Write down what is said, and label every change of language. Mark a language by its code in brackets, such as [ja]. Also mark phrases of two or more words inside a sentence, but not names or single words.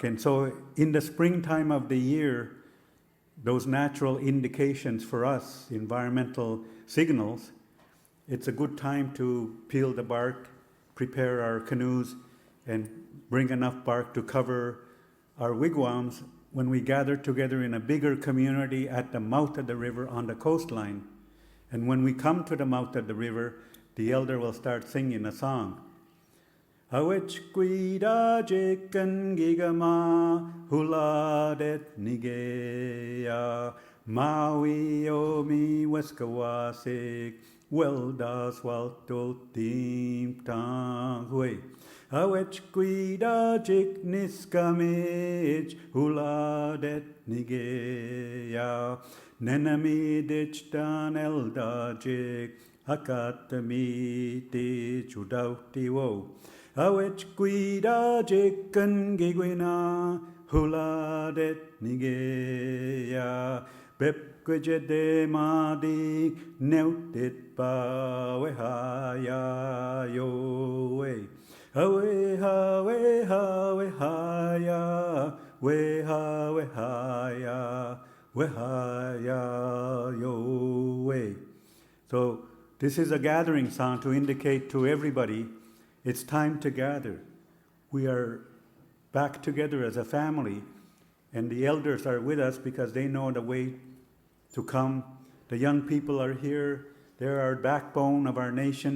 [en] And so in the springtime of the year, those natural indications for us, environmental signals, it's a good time to peel the bark, prepare our canoes, and bring enough bark to cover our wigwams when we gather together in a bigger community at the mouth of the river on the coastline. And when we come to the mouth of the river, the elder will start singing a song. [mic] Awech guida jikan gigama huladet nigea maui omi weskawasik weldas walto tim tang hui. Awech guida jik niskamich huladet nigea nenami dichtan eldajik akatami ti chudauti wo. Awech guida jikan giguina huladet nigea bepgujede madi neutit ba wehaya yo. Weha, weha, wehaya, weha, wehaya, wehaya, yo, way. [en] So this is a gathering song to indicate to everybody it's time to gather. We are back together as a family, and the elders are with us because they know the way to come. The young people are here. They're our backbone of our nation.